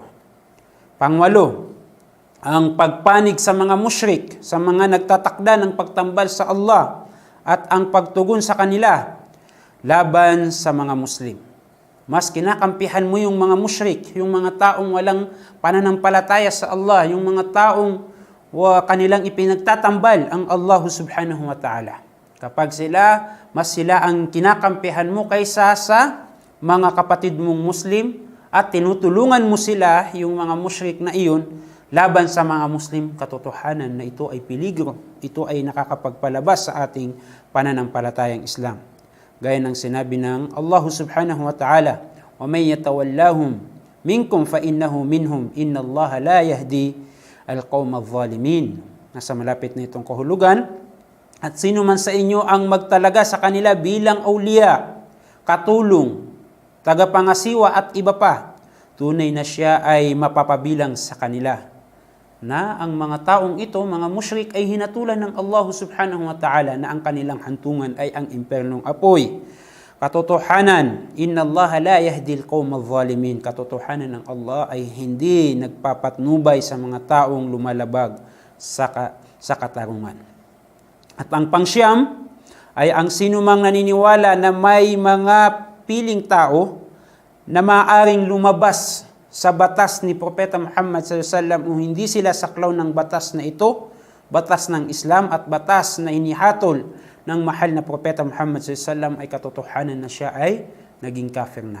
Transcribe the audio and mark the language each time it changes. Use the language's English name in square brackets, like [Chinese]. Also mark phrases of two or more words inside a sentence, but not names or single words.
[Filipino] Pangwalo, ang pagpanig sa mga musyrik, sa mga nagtatakda ng pagtambal sa Allah at ang pagtugon sa kanila laban sa mga Muslim. Mas kinakampihan mo yung mga musyrik, yung mga taong walang pananampalataya sa Allah, yung mga taong kanilang ipinagtatambal ang Allah [Arabic] سبحانه وتعالى. [Filipino] Kapag mas sila ang kinakampihan mo kaysa sa mga kapatid mong Muslim at tinutulungan mo sila, yung mga musyrik na iyon, laban sa mga Muslim, katotohanan na ito ay peligro. Ito ay nakakapagpalabas sa ating pananampalatayang Islam. Gaya ng sinabi ng [Arabic] الله سبحانه وتعالى, وَمَنْ يَتَوَلَّهُمْ مِنْكُمْ فَإِنَّهُ مِنْهُمْ إِنَّ اللَّهَ لَا يَهْدِي الْقَوْمَ الظَّالِمِينَ. [Filipino] Nasa malapit na itong kahulugan. At sino man sa inyo ang magtalaga sa kanila bilang awliya, katulong, tagapangasiwa at iba pa, tunay na siya ay mapapabilang sa kanila. Na ang mga taong ito, mga musyrik, ay hinatulan ng Allah [Arabic] سبحانه وتعالى [Filipino] na ang kanilang hantungan ay ang impernong apoy. Katotohanan, [Arabic] إن الله لا يهدي القوم الظالمين. [Filipino] Katotohanan ng Allah ay hindi nagpapatnubay sa mga taong lumalabag sa katarungan. At ang pangsyam ay ang sinumang naniniwala na may mga piling tao na maaaring lumabas sa batas ni Propeta Muhammad SAW o hindi sila saklaw ng batas na ito, batas ng Islam at batas na inihatol ng mahal na Propeta Muhammad SAW, ay katotohanan na siya ay naging kafir na.